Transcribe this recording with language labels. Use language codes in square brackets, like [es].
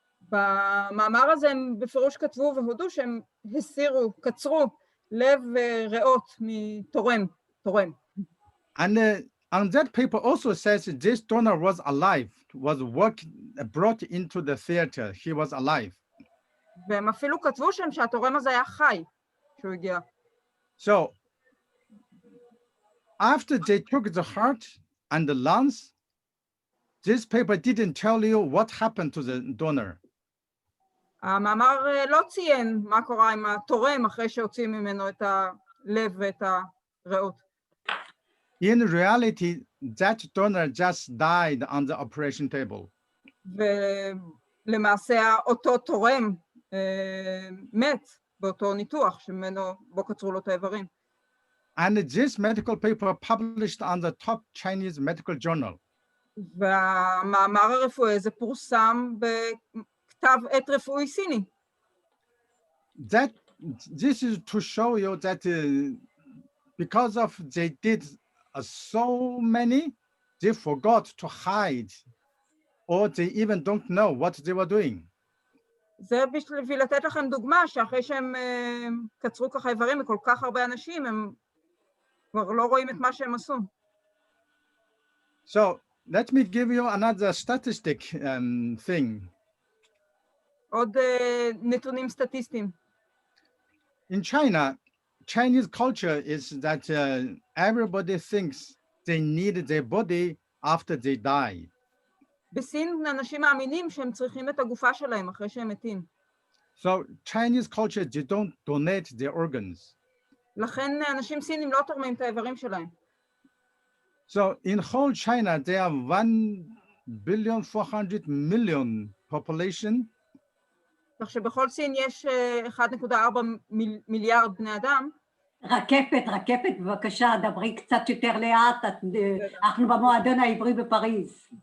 [he] במאמר הזה הם בפירוש כתבו והודו שהם הסירו, קצרו לב וריאות מתורם. [en] And on that paper also says this donor was alive, was brought into the theater. He was alive. [he] והם אפילו כתבו שם שהתורם הזה היה חי כשהוא הגיע. [en] So after they took the heart and the lungs, this paper didn't tell you what happened to the donor. [he] המאמר לא ציין מה קורה עם התורם אחרי שהוציאים ממנו את הלב ואת הריאות. [en] In reality, that donor just died on the operation table. [he] ולמעשה אותו תורם מת באותו ניתוח שממנו בו קצרו לו את האיברים. [en] And this medical paper published on the top Chinese medical journal. [he] והמאמר הרפואי הזה פורסם בכתב עת רפואי סיני. [en] This is to show you that because of they did so many, they forgot to hide, or they even don't know what they were doing. [he] זה בשביל לתת לכם דוגמה שאחרי שהם קצרו ככה איברים מכל כך הרבה אנשים, הם כבר לא רואים את מה שהם עשו. [en] So let me give you another statistic thing. [he] עוד נתונים סטטיסטיים. [en] In China, Chinese culture is that everybody thinks they need their body after they die. [he] בסין אנשים מאמינים שהם צריכים את הגופה שלהם אחרי שהם מתים. [en] So Chinese culture, they don't donate their organs. [he] לכן אנשים סינים לא תורמים את האיברים שלהם. [en] So in whole China, there are 1,400,000,000 population. [he] כך שבכל סין יש 1.4 מיליארד בני אדם. רקפת, בבקשה, דברי קצת יותר לאט, אנחנו במועדון העברי בפריז.